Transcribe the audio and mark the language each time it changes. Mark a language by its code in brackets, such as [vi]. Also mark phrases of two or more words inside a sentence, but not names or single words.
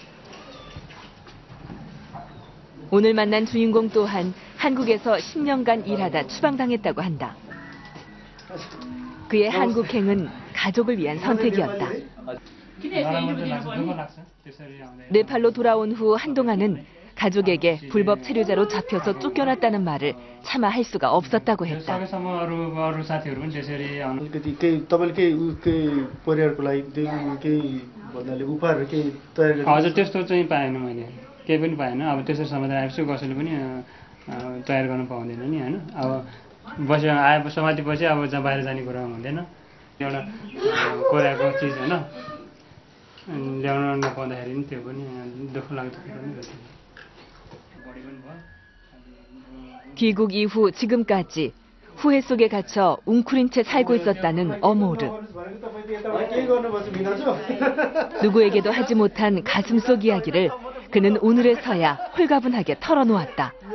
[ko] 오늘 만난 주인공 또한 한국에서 10년간 일하다 추방당했다고 한다. 그의 한국행은 가족을 위한 선택이었다. 네팔로 돌아온 후 한동안은 가족에게 불법 체류자로 잡혀서 쫓겨났다는 말을 차마 할 수가 없었다고 했다. [ne] हजुर त्यस्तो चाहिँ पाएन मैले, केही पनि पाएन। अब त्यसरी समाधान आएपछि कसैले पनि तयार गर्न पाउँदैन नि होइन। अब बस्यो आए समातेपछि अब जहाँ बाहिर जाने कुरा हुँदैन। एउटा कोरियाको चिज होइन ल्याउन नपाउँदाखेरि नि त्यो पनि दुःख लाग्दो कुरा नै रहेछ। [ko] 귀국 이후 지금까지 후회 속에 갇혀 웅크린 채 살고 있었다는 어모르. 누구에게도 하지 못한 가슴 속 이야기를 그는 오늘에서야 홀가분하게 털어놓았다.